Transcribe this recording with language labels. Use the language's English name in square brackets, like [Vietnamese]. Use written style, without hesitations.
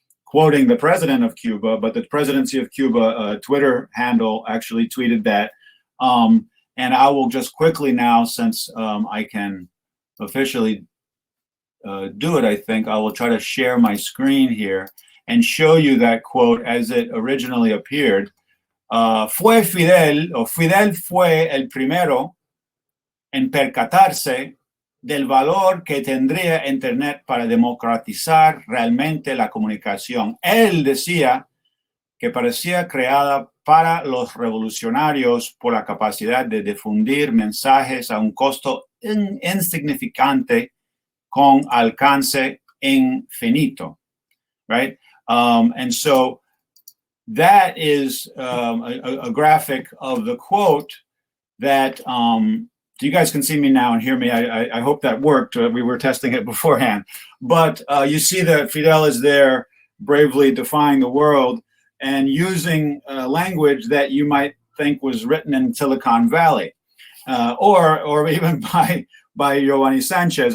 [English] quoting the president of Cuba, but the presidency of Cuba Twitter handle actually tweeted that. And I will just quickly now, since I can officially do it, I think I will try to share my screen here and show you that quote as it originally appeared. [Spanish] Fue Fidel, o Fidel fue el primero en percatarse del valor que tendría Internet para democratizar realmente la comunicación. Él decía que parecía creada para los revolucionarios por la capacidad de difundir mensajes a un costo insignificante con alcance infinito, right? [English] And so that is a graphic of the quote that you guys can see me now and hear me. I hope that worked. We were testing it beforehand. But you see that Fidel is there bravely defying the world and using language that you might think was written in Silicon Valley or even by Giovanni Sanchez.